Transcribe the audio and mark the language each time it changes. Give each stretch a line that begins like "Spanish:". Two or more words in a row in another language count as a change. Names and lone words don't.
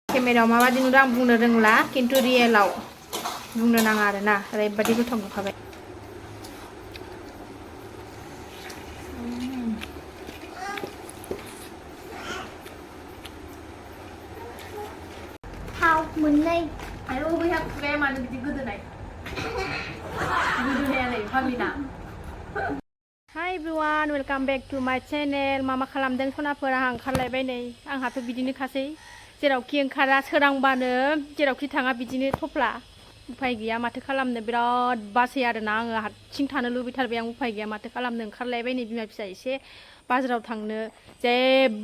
Bodo: केमेरायाव माबादि नुदों आं बुंनो रोंला किन्तु रियेलाव बुंनो नाङा आरोना ओरैबादि गोथाव नुखाबाय थाव मोननै आयौ बैहा खुगाया मानो बिदि गोदोनाय गोदोनाया नै फाग्लिना
English: Hi everyone, welcome back to my channel.
Bodo: Mama खालामदों सनाफोर आं ओंखारलायबाय नै आंहाथ' बिदिनोखासै जेरावखि ओंखारा सोरांबानो जेरावखि थाङा बिदिनो थफ्ला उफाय गैया माथो खालामनो बिराद बासै आरोना आङो हारसिं थानो लुबैथारबाय आं उफाय गैया माथो खालामनो ओंखारलायबाय नै बिमा फिसा एसे बाजाराव थांनो जेबो